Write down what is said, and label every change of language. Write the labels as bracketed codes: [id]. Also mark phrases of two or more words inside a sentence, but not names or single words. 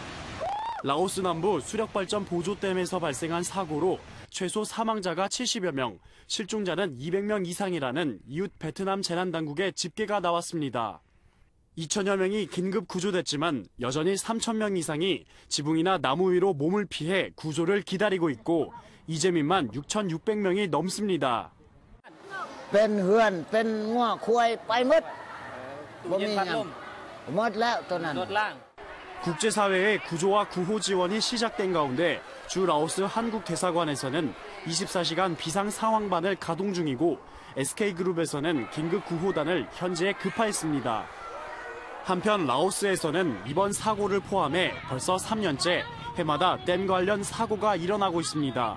[ko] 라오스 남부 수력발전 보조댐에서 발생한 사고로 최소 사망자가 70여 명, 실종자는 200명 이상이라는 이웃 베트남 재난당국의 집계가 나왔습니다. 2천여 명이 긴급 구조됐지만 여전히 3천 명 이상이 지붕이나 나무 위로 몸을 피해 구조를 기다리고 있고 이재민만 6,600명이 넘습니다. [lo] ເປັນເຮືອນເປັນງົວຄວາຍໄປໝົດບໍ່ມີຫຍັງໝົດແລ້ວຕົວນັ້ນ [ko] 국제사회의 구조와 구호 지원이 시작된 가운데 주 라오스 한국 대사관에서는 24시간 비상 상황반을 가동 중이고 SK그룹에서는 긴급 구호단을 현지에 급파했습니다. 한편 라오스에서는 이번 사고를 포함해 벌써 3년째 해마다 댐 관련 사고가 일어나고 있습니다.